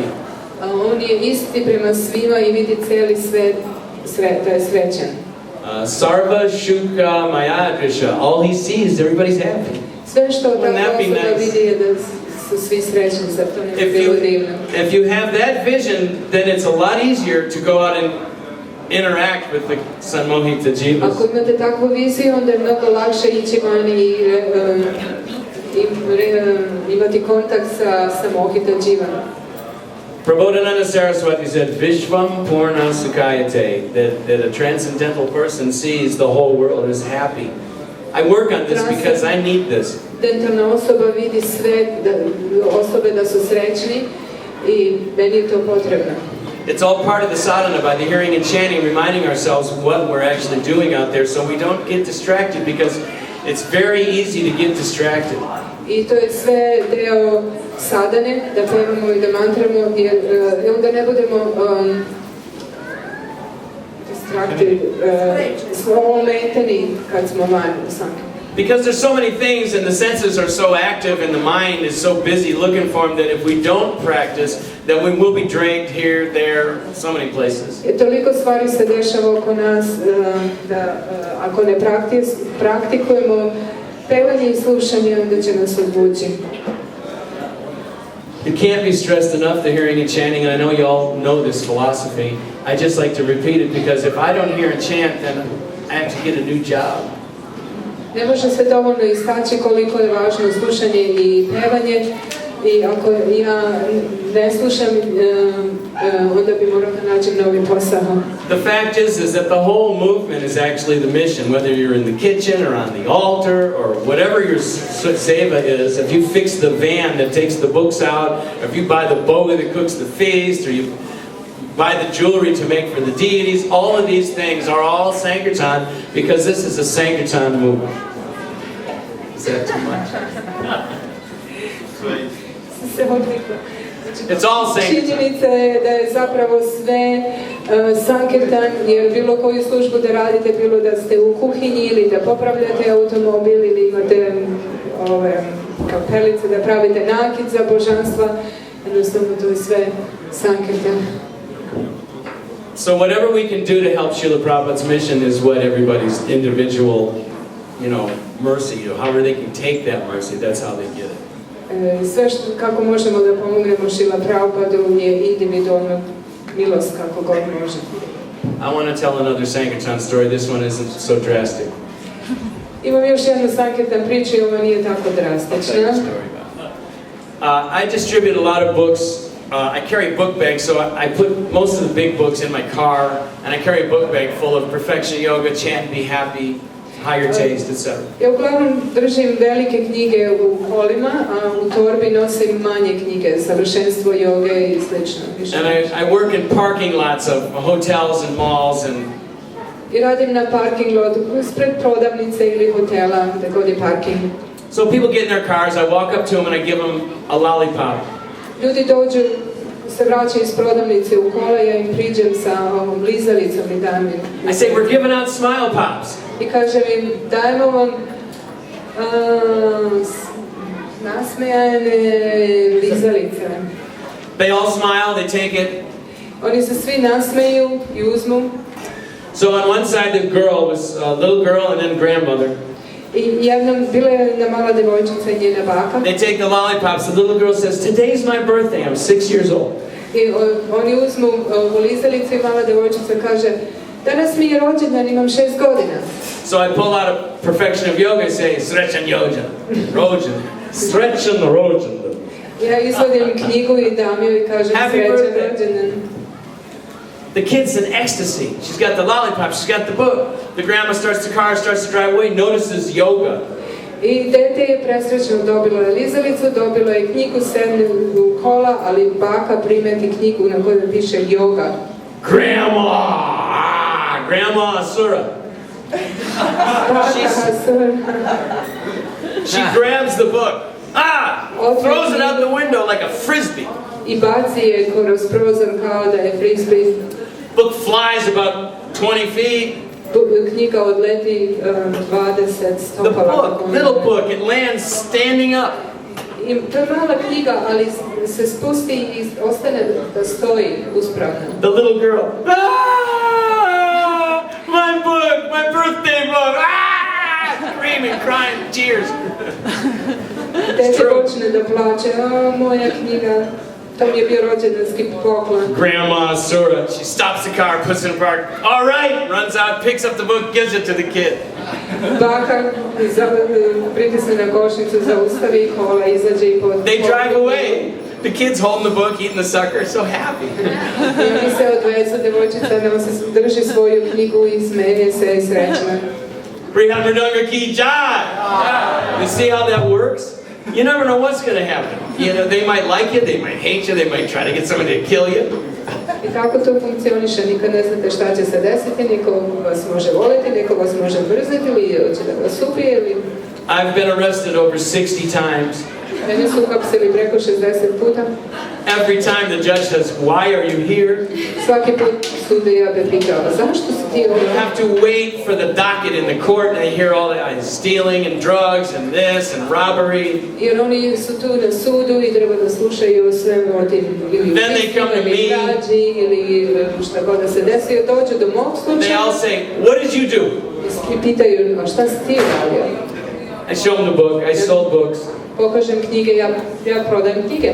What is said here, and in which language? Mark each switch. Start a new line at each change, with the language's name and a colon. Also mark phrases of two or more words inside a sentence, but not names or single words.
Serbian: On je isti prema svima i vidi cijeli svet da je srećan.
Sanskrit: Sarva Shuka Mayadrisha.
English: All he sees, everybody's happy.
Serbian: Sve što ta osoba vidi je da su svi srećni, zar to ne bi bilo divno.
English: If you have that vision, then it's a lot easier to go out and interact with the Sanmohita Jivas.
Serbian: Ako imate takvu viziju, onda je mnogo lakše ići van i imati kontakt sa Samohita Jivama.
English: Prabodhananda Saraswati said,
Sanskrit: Vishvam Purna Sukayate,
English: that a transcendental person sees the whole world as happy. I work on this because I need this.
Serbian: Dentalna osoba vidi sve, osobe da su srećni i meni je to potrebno.
English: It's all part of the sadhana by the hearing and chanting, reminding ourselves what we're actually doing out there so we don't get distracted, because it's very easy to get distracted.
Serbian: I to je sve deo sadhane, da pevamo i da mantramo, jer onda ne budemo distracted, ometeni kad smo van u Sankirtanu.
English: Because there's so many things and the senses are so active and the mind is so busy looking for them that if we don't practice, then we will be dragged here, there, so many places.
Serbian: Toliko stvari se dešava oko nas da ako ne praktikujemo pevanje i slušanje, onda će nas odvući.
English: You can't be stressed enough the hearing and chanting, and I know you all know this philosophy. I just like to repeat it because if I don't hear and chant, then I have to get a new job.
Serbian: Ne može se dovoljno istaći koliko je važno slušanje i pevanje, i ako ja ne slušam, onda bi morao da nađem novi posao.
English: The fact is that the whole movement is actually the mission, whether you're in the kitchen or on the altar or whatever your seva is. If you fix the van that takes the books out, or if you buy the boga that cooks the feast, or you buy the jewelry to make for the deities, all of these things are all Sankirtan, because this is a Sankirtan movement. Is that too much? It's all Sankirtan.
Serbian: Činjenica je da je zapravo sve Sankirtan, jer bilo koju službu da radite, bilo da ste u kuhinji ili da popravljate automobil ili imate kapelice, da pravite nakit za božanstva, jednostavno to je sve Sankirtan.
English: So whatever we can do to help Srila Prabhupada's mission is what everybody's individual, mercy, however they can take that mercy, that's how they get it.
Serbian: Sve kako možemo da pomognemo Srila Prabhupadu je individualna milost kako god može.
English: I want to tell another Sankirtan story. This one isn't so drastic.
Serbian: Imam još jednu Sankirtan priču i ova nije tako drastična.
English: I distribute a lot of books. I carry a book bag, so I put most of the big books in my car, and I carry a book bag full of perfection yoga, chant, be happy, higher taste, etc.
Serbian: Ja uglavnom držim velike knjige u kolima, a u torbi nosim manje knjige, savršenstvo joge i slično.
English: And I work in parking lots of hotels and malls and.
Serbian: I radim na
English: parking lotu,
Serbian: ispred prodavnice ili hotela, gdje god je parking.
English: So people get in their cars, I walk up to them and I give them a lollipop.
Serbian: Ljudi dođu, se vraćaju iz prodavnice u kola, ja im priđem sa ovom blizalicom i dam im.
English: I say, we're giving out smile pops.
Serbian: I kažem im, dajemo vam nasmejane blizalice.
English: They all smile, they take it.
Serbian: Oni se svi nasmeju i uzmu.
English: So on one side the girl was a little girl and then grandmother.
Serbian: I jednom bila je jedna mala devojčica i njena baka.
English: They take the lollipops. The little girl says, "Today's my birthday. I'm 6 years old."
Serbian: I oni uzmu lizalicu i mala devojčica kaže, danas mi je rođendan, imam 6 godina.
English: So I pull out a Perfection of Yoga and say,
Serbian: "Srećan rođendan. Srećan rođendan." Ja izvodim knjigu i dam joj i kažem srećan rođendan.
English: The kid's in ecstasy. She's got the lollipop, she's got the book. The grandma starts the car, starts to drive away, notices yoga.
Serbian: I dete je presrećno dobilo je lizalicu, dobilo je knjigu, sedne u kola, ali baka primeti knjigu na kojoj piše yoga.
English: Grandma Asura. She grabs the book. Throws it out the window like a frisbee.
Serbian: I baci je kroz prozor kao da je frisbee.
English: Book flies about 20 feet.
Serbian: Knjiga odleti 20 stopala.
English: The book, little book, it lands standing up.
Serbian: I to je mala knjiga, ali se spusti i ostane da stoji uspravno.
English: The little girl. My book, my birthday book. Screaming, crying, tears.
Serbian: Dete počne da plače, moja knjiga. To mi je bio rođendanski poklon.
English: Grandma Sura, she stops the car, puts it in park. All right, runs out, picks up the book, gives it to the kid.
Serbian: Baka pritisne na košnicu, zaustavi kola, izađe i pod.
English: They drive away. The kid's holding the book, eating the sucker, so happy.
Serbian: I oni se odvezu, devojčica drži svoju knjigu i smeje se i srećna.
Hindi: Brihan Mridanga ki jai.
English: You see how that works? You never know what's going to happen. You know, they might like you, they might hate you, they might try to get somebody to kill you.
Serbian: I kako to funkcioniše, nikad ne znate šta će se desiti, niko vas može voliti, neko vas može mrziti ili će da vas ubije ili...
English: I've been arrested over 60 times.
Serbian: Mene su uhapsili preko 60 puta.
English: Every time the judge says, "Why are you here?"
Serbian: Svaki put sudija me pitao, zašto si ti ovdje?
English: You have to wait for the docket in the court, and they hear all that stealing and drugs and this and robbery.
Serbian: Jer oni su tu na sudu i treba da slušaju sve o tim ili ubistvima ili krađi ili šta god da se desi, dođu do mog slučaja.
English: They all say, "What did you do?"
Serbian: I pitaju, a šta si ti radio?
English: I show them the book. I sold books.
Serbian: Pokažem knjige, ja prodajem knjige.